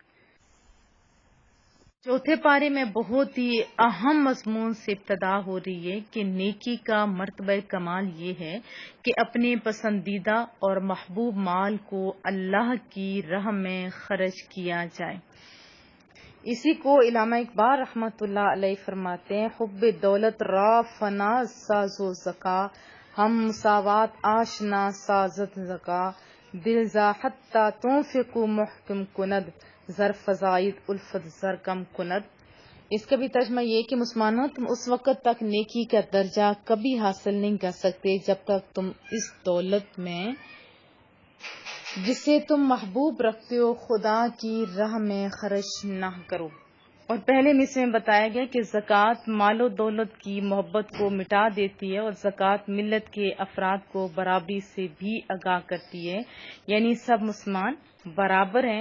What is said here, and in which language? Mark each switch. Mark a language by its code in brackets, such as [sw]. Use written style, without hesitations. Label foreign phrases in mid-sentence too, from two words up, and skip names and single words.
[ur] چوتھے پارے میں بہت ہی اہم مضمون سے ابتدا ہو رہی ہے کہ نیکی کا مرتبہ کمال یہ ہے کہ اپنے پسندیدہ اور محبوب مال کو اللہ کی راہ میں خرچ کیا جائے. اسی کو علامہ اقبال [ar] رحمۃ اللہ علیہ [ur] فرماتے ہیں [fa] حب دولت را فنا ساز و زکا ہم مساوات آشنا سازت زکا دل زا حتی تنفق محکم کند زر فزائد الفت زر کم کند. [ur] اس کا بھی ترجمہ یہ کہ مسلمانوں تم اس وقت تک نیکی کا درجہ کبھی حاصل نہیں کر سکتے جب تک تم اس دولت میں جسے تم محبوب رکھتے ہو خدا کی راہ میں خرچ نہ کرو. اور پہلے مصرے میں بتایا گیا کہ زکوٰۃ مال و دولت کی محبت کو مٹا دیتی ہے اور زکوٰۃ ملت کے افراد کو برابری سے بھی آگاہ کرتی ہے، یعنی سب مسلمان برابر ہیں.